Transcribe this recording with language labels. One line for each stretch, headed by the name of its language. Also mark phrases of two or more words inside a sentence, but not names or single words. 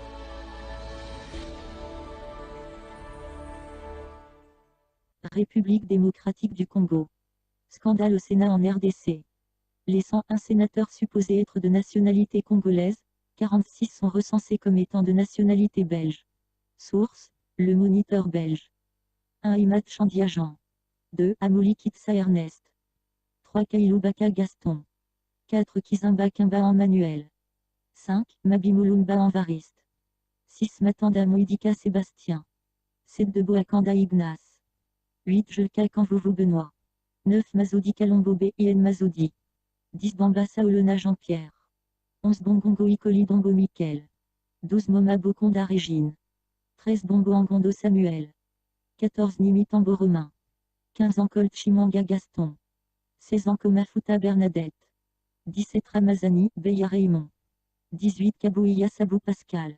French: République démocratique du Congo. Scandale au Sénat en RDC. Les 101 sénateurs supposés être de nationalité congolaise, 46 sont recensés comme étant de nationalité belge. Source, le Moniteur belge. 1 Imad Chandiajan. 2 Amouli Kitsa Ernest. 3 Kailou Baka Gaston. 4 Kizimba Kimba Emmanuel. 5 Mabimulumba Anvariste. 6 Matanda Moïdika Sébastien. 7 de Boakanda Ignace. 8 Julka Kanvovo Benoît. 9 Mazoudi Kalombobe Ien Mazoudi. 10 Bamba Saolona Jean-Pierre. 11 Bongongo Ikoli Dombo Mikel. 12 Moma Bokonda Régine. 13 Bombo Angondo Samuel. 14 Nimitambo Romain. 15 Ankol Chimanga Gaston. 16 Ankomafuta Bernadette. 17 Ramazani Beya Raymond. 18 Kabouya Sabou Pascal.